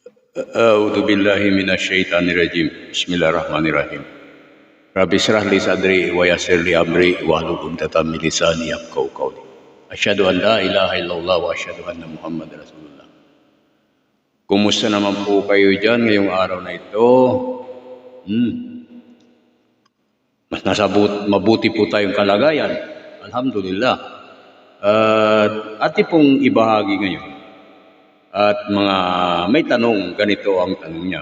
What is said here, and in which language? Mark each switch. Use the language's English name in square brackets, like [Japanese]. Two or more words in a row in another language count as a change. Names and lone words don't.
[Arabic] أعوذ بالله من الشيطان الرجيم. بسم الله الرحمن الرحيم. رب اشرح لي صدري ويسر لي أمري واحلل عقدة من لساني يفقهوا قولي. أشهد أن لا إله إلا الله وأشهد أن محمدا رسول الله. [Filipino] Kumusta naman po kayo diyan ngayong araw na ito? Mas mabuti po tayong kalagayan. Alhamdulillah. Ating pong ibahagi ngayon. At may tanong, ganito ang tanong niya.